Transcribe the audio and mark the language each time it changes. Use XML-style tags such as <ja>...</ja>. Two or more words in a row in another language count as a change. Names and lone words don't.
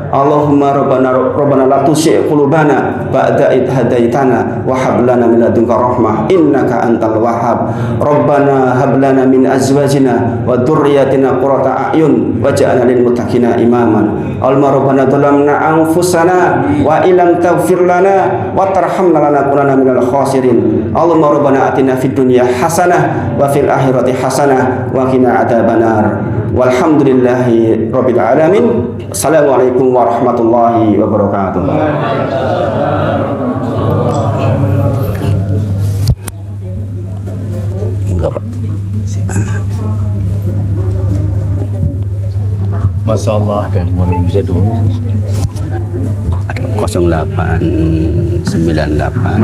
<ar>اللهم ربنا لا تزغ قلوبنا بعد إذ هديتنا وهب لنا من لدنك رحمة إنك أنت الوهاب. ربنا هب لنا من أزواجنا وذرياتنا قرة أعين واجعلنا للمتقين إماما. اللهم ربنا ظلمنا أنفسنا وإن لم تغفر لنا وترحمنا لنكونن من الخاسرين. اللهم ربنا آتنا في الدنيا حسنة وفي الآخرة حسنة وقنا عذاب النار. والحمد لله رب العالمين. السلام عليكم ورحمة الله وبركاته. ما شاء الله,</ar> <id>dan mau bisa dulu 0898.</id>